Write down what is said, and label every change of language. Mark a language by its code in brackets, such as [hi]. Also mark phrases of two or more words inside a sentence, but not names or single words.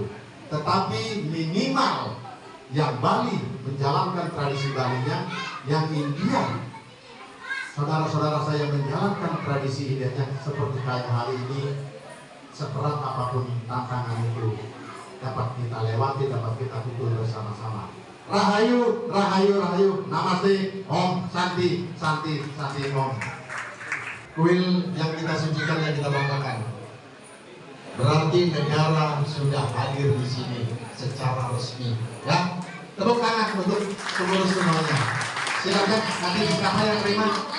[id] Tetapi minimal yang Bali menjalankan tradisi Balinya, yang India, saudara-saudara saya menjalankan tradisi Indianya seperti kayak hari ini. Seberat apapun tantangan itu dapat kita lewati, dapat kita pikul bersama-sama. Rahayu, rahayu, rahayu. [sa] Namaste, Om, Santi, Santi, Santi, Om. [id] Kuil yang kita sucikan, yang kita banggakan. Berarti negara sudah hadir di sini secara resmi. Ya, tepuk tangan untuk pengurus semuanya. Silakan nanti siapa yang terima.